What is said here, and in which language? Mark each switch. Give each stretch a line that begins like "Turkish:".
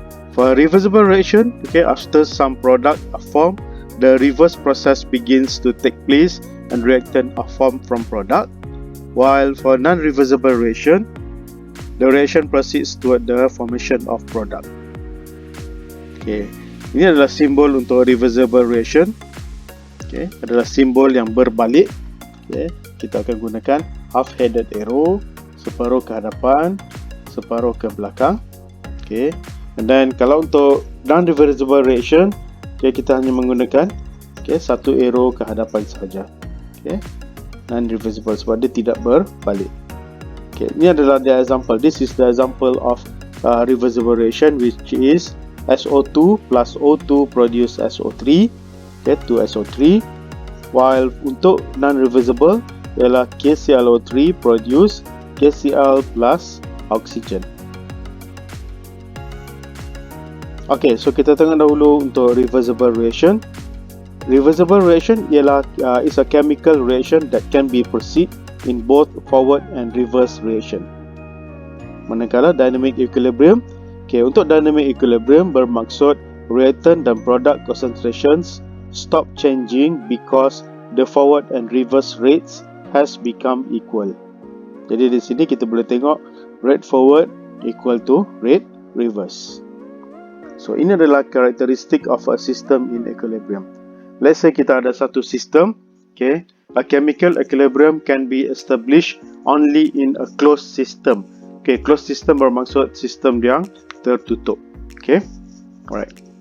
English: For reversible reaction, okay, after some product are formed, the reverse process begins to take place and reactant are formed from product. While for non-reversible reaction, the reaction proceeds toward the formation of product.
Malay: Okay, ini adalah simbol untuk reversible reaction. Okay, adalah simbol yang berbalik. Okay, kita akan gunakan half-headed arrow, separuh ke hadapan, separuh ke belakang. Okay,
English: and then
Malay: kalau untuk non-reversible reaction, okay, kita hanya menggunakan satu arrow ke hadapan sahaja. Okay, non-reversible sebab dia tidak berbalik. Okay, ini adalah
English: the example. This is the example of reversible reaction, which is SO2 plus O2 produce SO3, okay, 2SO3. While
Malay: untuk
English: non-reversible
Malay: ialah
English: KClO3 produce KCl plus oxygen.
Malay: Okay, so kita tengok dahulu untuk reversible reaction.
English: Reversible reaction
Malay: ialah
English: is a chemical reaction that can be proceed in both forward and reverse reaction.
Malay: Manakala
English: dynamic equilibrium, okay,
Malay: untuk
English: dynamic equilibrium
Malay: bermaksud
English: reactant
Malay: dan
English: product concentrations stop changing because the forward and reverse rates has become equal.
Malay: Jadi di sini kita boleh tengok
English: rate forward equal to rate reverse. So
Malay: ini adalah karakteristik
English: of a system in equilibrium. Let's say
Malay: kita ada satu sistem,
English: okay, a chemical equilibrium can be established only in a closed system.
Malay: Okay, closed system bermaksud sistem yang tertutup. Okay, alright.